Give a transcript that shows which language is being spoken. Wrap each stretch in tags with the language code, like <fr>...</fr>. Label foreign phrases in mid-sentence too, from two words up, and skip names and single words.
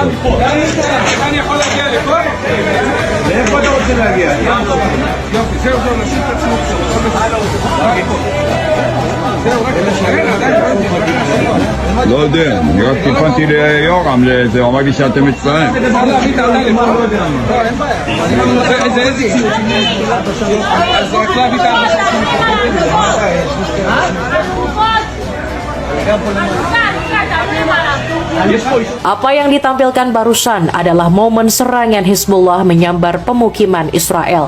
<he>אני יכול להגיע לפה? לאיפה אתה רוצה להגיע? יופי, זהו, נשאיר את עצמו לא יודע, אני רק טיפנתי ליורם, זה אמר לי שאתם מצטערים.</he> <id>Apa yang ditampilkan barusan adalah momen serangan Hizbullah menyambar pemukiman Israel.</id>